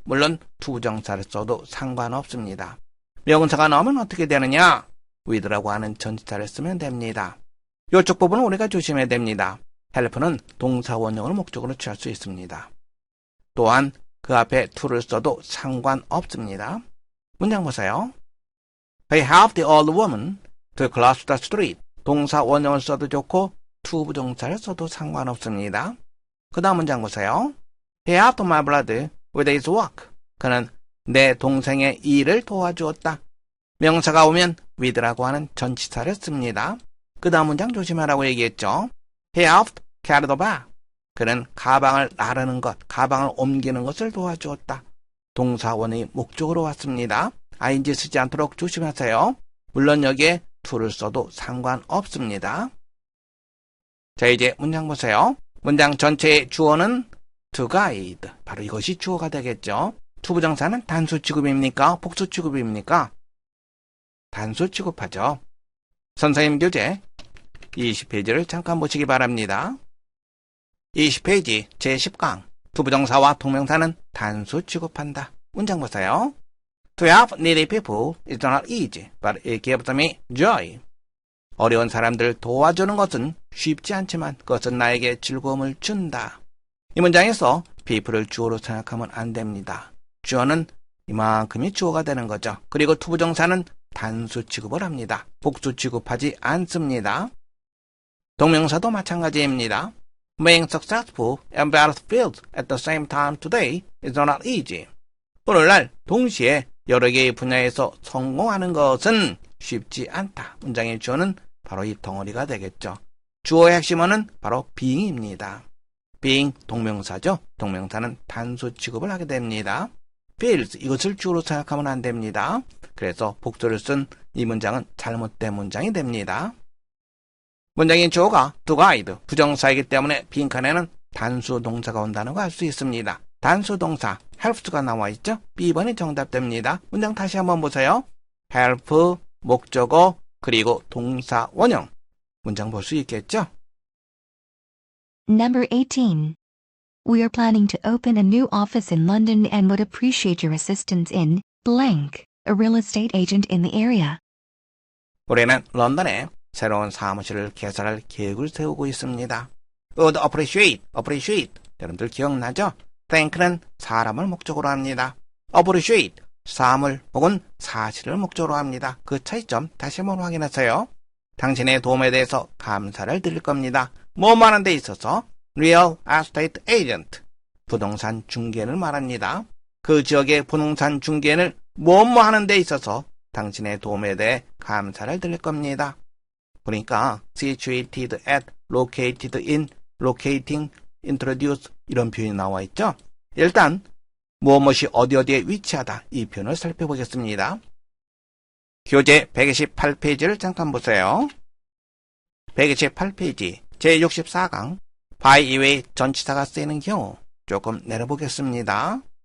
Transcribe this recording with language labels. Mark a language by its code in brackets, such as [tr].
[ko] 물론 두 정사를 써도 상관없습니다. 명사가 나오면 어떻게 되느냐? with라고 하는 전치사를 쓰면 됩니다. 이쪽 부분은 우리가 조심해야 됩니다. help는 동사 원형으로 목적으로 취할 수 있습니다. 또한 그 앞에 to를 써도 상관없습니다. 문장 보세요. [en] He helped the old woman to cross the street. [ko] 동사 원형을 써도 좋고 to 부정사를 써도 상관없습니다. 그 다음 문장 보세요. [en] He helped my brother with his work. [ko] 그는 내 동생의 일을 도와주었다. 명사가 오면 with라고 하는 전치사를 씁니다. 그 다음 문장 조심하라고 얘기했죠. [en] He helped carry the bag. [ko] 그는 가방을 나르는 것, 가방을 옮기는 것을 도와주었다. 동사 원형이 목적으로 왔습니다. ing 쓰지 않도록 조심하세요. 물론 여기에 to를 써도 상관없습니다. 자, 이제 문장 보세요. 문장 전체의 주어는 to guide. 바로 이것이 주어가 되겠죠. to 부정사는 단수 취급입니까? 복수 취급입니까? 단수 취급하죠. 선생님 교재 20페이지를 잠깐 보시기 바랍니다. 20페이지 제10강 to 부정사와 동명사는 단수 취급한다. 문장 보세요. [en] To help needy people is not easy, but it gives me joy. [ko] 어려운 사람들 도와주는 것은 쉽지 않지만 그것은 나에게 즐거움을 준다. 이 문장에서 people을 주어로 생각하면 안 됩니다. 주어는 이만큼이 주어가 되는 거죠. 그리고 to 부정사는 단수 취급을 합니다. 복수 취급하지 않습니다. 동명사도 마찬가지입니다. [en] Being successful and battlefield at the same time today is not easy. [ko] 오늘날 동시에 여러 개의 분야에서 성공하는 것은 쉽지 않다. 문장의 주어는 바로 이 덩어리가 되겠죠. 주어의 핵심어는 바로 being입니다. being 동명사죠. 동명사는 단수 취급을 하게 됩니다. feels 이것을 주어로 생각하면 안 됩니다. 그래서 복수를 쓴 이 문장은 잘못된 문장이 됩니다. 문장의 주어가 to guide 부정사이기 때문에 빈칸에는 단수 동사가 온다는 거 알 수 있습니다. 단수 동사 helps가 나와 있죠? B번이 정답됩니다. 문장 다시 한번 보세요. help, 목적어, 그리고 동사 원형. 문장 볼 수 있겠죠? [en] Number 18. We are planning to open a new office in London and would appreciate your assistance in blank, a real estate agent in the area. [ko] 우리는 런던에 새로운 사무실을 개설할 계획을 세우고 있습니다. would appreciate. 여러분들 기억나죠? thank는 사람을 목적으로 합니다. appreciate, 사물 혹은 사실을 목적으로 합니다. 그 차이점 다시 한번 확인하세요. 당신의 도움에 대해서 감사를 드릴 겁니다. 뭐 하는 데 있어서 real estate agent, 부동산 중개인을 말합니다. 그 지역의 부동산 중개인을 뭐 하는 데 있어서 당신의 도움에 대해 감사를 드릴 겁니다. 그러니까 [en] situated at, located in, locating, introduce [ko] 이런 표현이 나와 있죠. 일단 무엇이 어디에 위치하다 이 표현을 살펴보겠습니다. 교재 128페이지를 잠깐 보세요. 128페이지 제64강 by 이외의 전치사가 쓰이는 경우 조금 내려보겠습니다.